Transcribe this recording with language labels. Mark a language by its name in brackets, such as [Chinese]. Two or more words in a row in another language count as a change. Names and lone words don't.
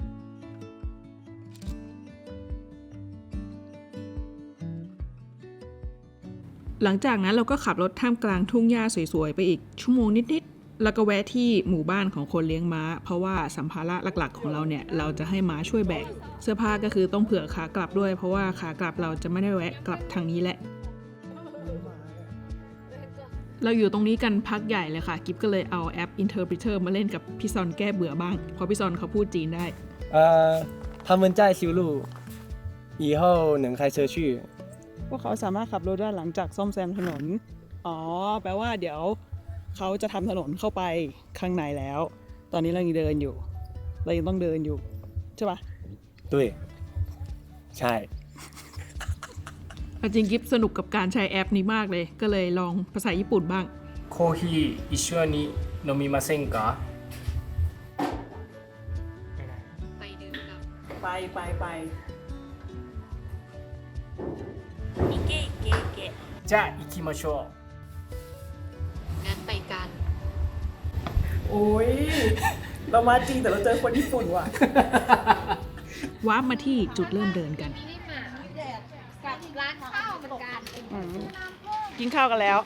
[Thai] หลังจากนั้นเราก็ขับรถท่ามกลางทุ่งหญ้าสวยๆไปอีกชั่วโมงนิดๆแล้วก็แวะที่หมู่บ้านของคนเลี้ยงม้า เพราะว่าสัมภาระหลักๆของเราเนี่ยเราจะให้ม้าช่วยแบกเสื้อผ้าก็คือต้องเผื่อขากลับด้วยเพราะว่าขากลับเราจะไม่ได้แวะกลับทางนี้แหละ เราอยู่ตรงนี้กันพักใหญ่เลยค่ะกิ๊บก็เลยเอาแอป Interpreter มาเล่นกับพี่ซอนแก้เบื่อบ้างเพราะพี่ซอนเขาพูดจีนได้ [Chinese] 他们在修路以后能开车去 [Thai] พวกเขาสามารถขับรถได้หลังจากซ่อมแซมถนนอ๋อแปลว่าเดี๋ยวเขาจะทำถนนเข้าไปข้างในแล้ว ตอนนี้เรายังเดินอยู่เรายังต้องเดินอยู่ใช่ปะ [Chinese] 对ใช่ [Thai] จริงกิ๊บสนุกกับการใช้แอปนี้มากเลย ก็เลยลองภาษาญี่ปุ่นบ้าง [Japanese] コーヒー一緒に飲みませんか [Thai] ไป [Japanese] じゃあ行きましょう [Thai] งั้นไปกัน โอ้ย เรามาจริงแต่เราเจอคนญี่ปุ่นว่ะ วาร์ปมาที่จุดเริ่มเดินกัน กับร้านข้าวเหมือนกัน กินข้าวกันแล้ว